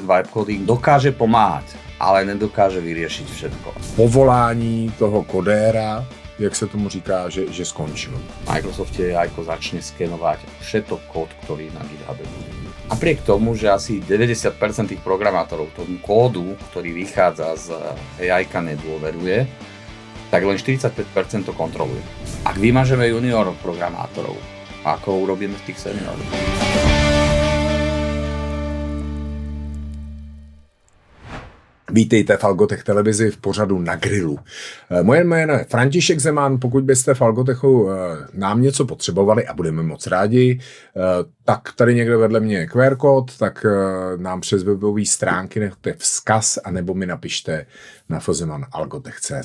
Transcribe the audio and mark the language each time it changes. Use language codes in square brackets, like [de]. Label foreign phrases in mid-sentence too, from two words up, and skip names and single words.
[en] vibe coding [sk] dokáže pomáhat, ale nedokáže vyriešiť všetko. [cs] Povolání toho kodéra, jak se tomu říká, že skončilo. [sk] Microsoft jako začne skenovať všetok kód, ktorý na GitHube bude. Napriek tomu, že asi 90% tých programátorov tomu kódu, ktorý vychádza z AI-ka, nedôveruje, tak len 45% to kontroluje. Ak vymažeme junior programátorov, ako urobíme v tých seniorov? [cs] Vítejte v Algotech televizi v pořadu Na grilu. Moje jméno je František Zeman, pokud byste v Algotechu nám něco potřebovali a budeme moc rádi, tak tady někde vedle mě je QR kód, tak nám přes webové stránky nechte vzkaz anebo mi napište na fozemanalgotech.cz.